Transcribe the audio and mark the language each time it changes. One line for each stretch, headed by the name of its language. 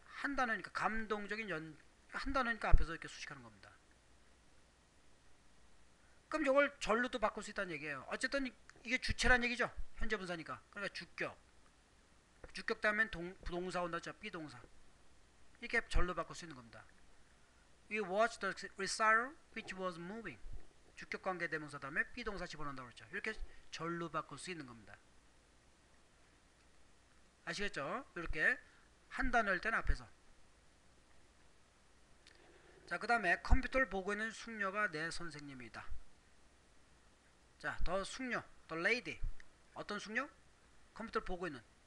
Korean: 한 단어니까 감동적인 한 단어니까 앞에서 이렇게 수식하는 겁니다. 그럼 이걸 절로도 바꿀 수 있다는 얘기예요. 어쨌든 이게 주체란 얘기죠. 현재 분사니까. 그러니까 주격. 주격 다음엔 동사 온다죠. 비동사. 이렇게 절로 바꿀 수 있는 겁니다.
English: We watched the recital which was moving.
Korean: 주격 관계 대명사 다음에 비동사 집어넣는다고 그랬죠. 이렇게 절로 바꿀 수 있는 겁니다. 아시겠죠? 이렇게 한 단어일 때는 앞에서. 자, 그 다음에 컴퓨터를 보고 있는 숙녀가 내 선생님이다. 자, 더 숙녀, 더 레이디. 어떤 숙녀? 컴퓨터를 보고 있는.